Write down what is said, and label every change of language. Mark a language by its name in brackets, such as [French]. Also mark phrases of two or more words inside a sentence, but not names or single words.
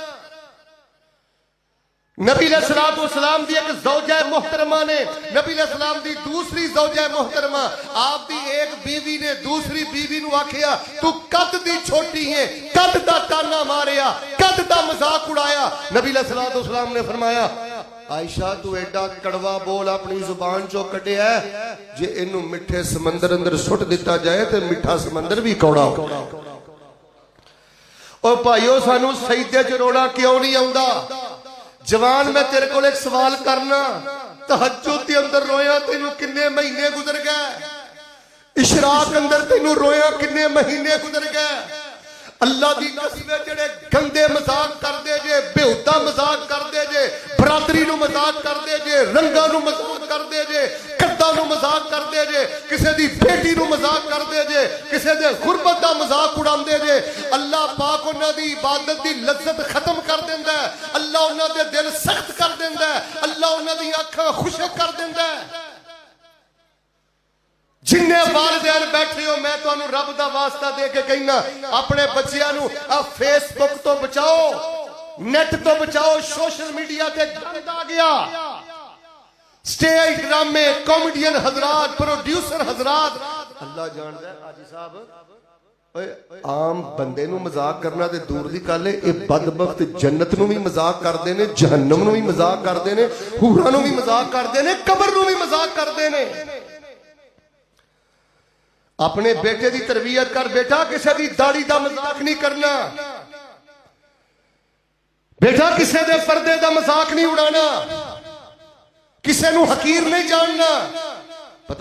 [Punjabi] نبی [Arabic] علیہ الصلوۃ والسلام [Punjabi] دی ایک زوجہ محترمہ نے نبی [Arabic] علیہ السلام [Punjabi] دی دوسری زوجہ محترمہ آپ دی ایک بیوی نے دوسری بیوی نو آکھیا تو قد دی چھوٹی ہے قد دا تانا ماریا قد دا مذاق اڑایا نبی [Arabic] علیہ الصلوۃ والسلام [Punjabi] نے فرمایا عائشہ تو ایڈا کڑوا بول اپنی زبان چو کٹیا ہے جے انو مٹھے سمندر اندر سٹ دیتا جائے تے مٹھا سمندر بھی کوڑا ہو اور بھائیو سانو سجدے چ رونا کیوں نہیں آوندا جوان [Urdu] میں تیرے کو ایک سوال کرنا [Punjabi] تہجد دے اندر رویا تینو کنے مہینے گزر گئے اشراق اندر تینو رویا کنے مہینے گزر گئے اللہ دی قسم جڑے گندے مذاق کر دے جے بےہودہ مذاق کر دے جے برادری نو مذاق کر دے جے رنگاں نو مذاق کر دے جے کداں نو مذاق کر دے جے کسے دی بیٹی نو مذاق کر دے جے کسے دے غربت دا مذاق اڑاندے جے اللہ پاک انہاں دی عبادت دی لذت ختم کر دیندا ہے اللہ انہاں دے دل سخت کر دیندا ہے اللہ انہاں دی اکھاں خشک کر دیندا ہے جننے والدین بیٹھے ہو میں تانوں رب دا واسطہ دے کے کہنا اپنے بچیاں نو فیس بک تو بچاؤ نیٹ تو بچاؤ [English] social media [Punjabi] تے گند آ گیا سٹیج ڈرامے کامیڈین حضرات پروڈیوسر حضرات اللہ جاندا ہے حاجی صاحب عام بندے نو مذاق کرنا تے دور دی گل ہے اے بدبخت جنت نو بھی مذاق کردے نے جہنم نو بھی مذاق کردے نے حوراں نو بھی مذاق کردے نے قبر نو بھی مذاق کردے نے اپنے بیٹے دی تربیت کر بیٹا کسے دی داڑھی دا مذاق نہیں کرنا بیٹا کسے دے پردے دا مذاق نہیں اڑانا کسے نو حقیر نہیں جاننا پتہ